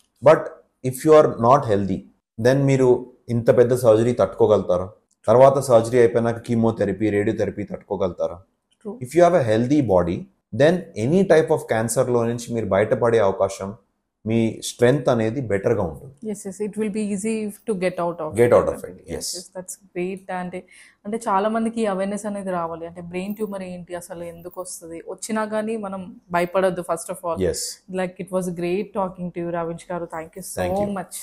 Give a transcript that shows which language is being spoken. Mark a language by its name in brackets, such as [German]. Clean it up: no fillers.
[English] but if you are not healthy, then [Telugu] మీరు ఇంత పెద్ద సర్జరీ తట్టుకోగలుగుతారా? తర్వాత సర్జరీ అయిపోయినాక chemotherapy, radiotherapy తట్టుకోగలుగుతారా? [English] if you have a healthy body, then any type of [Telugu] క్యాన్సర్లో నుంచి మీరు బయటపడే అవకాశం, మీ స్ట్రెంగ్త్ అనేది బెటర్ గా ఉంటుంది. [English] yes it will be easy to get out of it. Yes, that's great. [Telugu] అంటే చాలా మందికి అవేర్నెస్ అనేది రావాలి. అంటే బ్రెయిన్ ట్యూమర్ ఏంటి, అసలు ఎందుకు వస్తుంది, వచ్చినా కానీ మనం భయపడద్దు first of all. [English] Yes, like it was great talking to you, Ravinch garu. Thank you so much.